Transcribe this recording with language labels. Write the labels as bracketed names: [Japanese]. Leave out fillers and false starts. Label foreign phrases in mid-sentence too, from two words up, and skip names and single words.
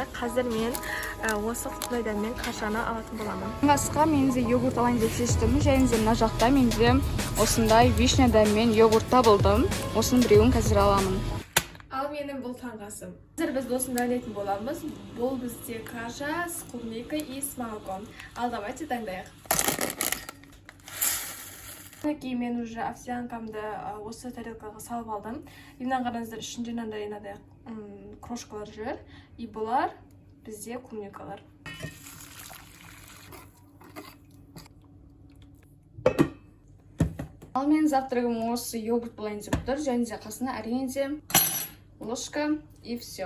[Kazakh] Қазір мен осы құпнай дәммен кашаны алатын боламын. Таңғы асқа мен де йогурт алайын деп шештім, және де мына жақта мен де осындай вишня дәммен йогурт табылдым. Осының біреуін қазір аламын. Ал менің бұл таңғы асым. Қазір біз осыны дайындайтын боламыз. Бұл бізде [Russian] каша с клубникой и с молоком. [Kazakh] Ал давайте дайындайық. Кейін мен уже овсянкамды осы тарелкаға салып алдым. Мына қараңыздар, ішінде мынандай крошкалар жүр. И бұлар бізде клубникалар. Ал мен завтрагым осы йогурт болайын деп тұр, және де қасына әрине де ложка [Russian] и все.